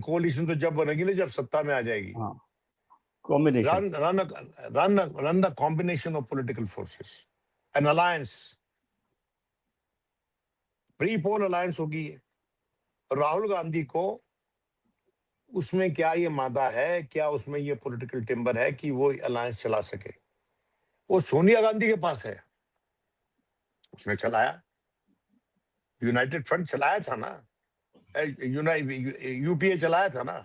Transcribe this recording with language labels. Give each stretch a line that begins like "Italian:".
Hindi: Coalition तो जब बनेगी ना जब सत्ता में आ जाएगी। हाँ, combination.
English: Run the combination of political forces, an alliance, pre-poll alliance
Hindi: होगी। राहुल गांधी को उसमें क्या ये मादा है, क्या उसमें ये पॉलिटिकल टिम्बर है कि वो अलायंस चला सके? वो सोनिया गांधी के पास है, उसने चलाया, यूनाइटेड फ्रंट चलाया था ना, यूपीए चलाया था ना,